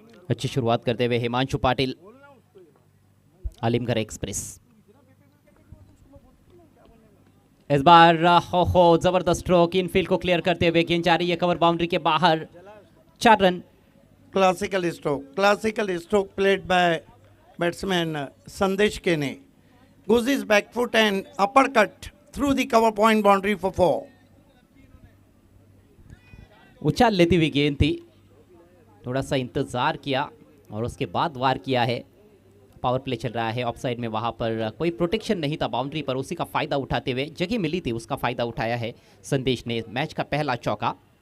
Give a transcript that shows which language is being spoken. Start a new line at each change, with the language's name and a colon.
Hindi: अच्छी शुरुआत करते हुए हिमांशु पाटिल, आलिमगढ़ एक्सप्रेस। इस बार हो जबरदस्त स्ट्रोक, इनफील्ड को क्लियर करते हुए गेंद जा रही है कवर बाउंड्री के बाहर, 4 run.
English: Classical stroke played by batsman Sandesh Kene, goes his back foot and uppercut through the cover point boundary for 4.
Hindi: उछाल लेती हुई गेंद थी, थोड़ा सा इंतजार किया और उसके बाद वार किया है। पावर प्ले चल रहा है ऑफ साइड में, वहां पर कोई प्रोटेक्शन नहीं था बाउंड्री पर, उसी का फायदा उठाते हुए, जगह मिली थी उसका फायदा उठाया है संदेश ने। मैच का पहला चौका।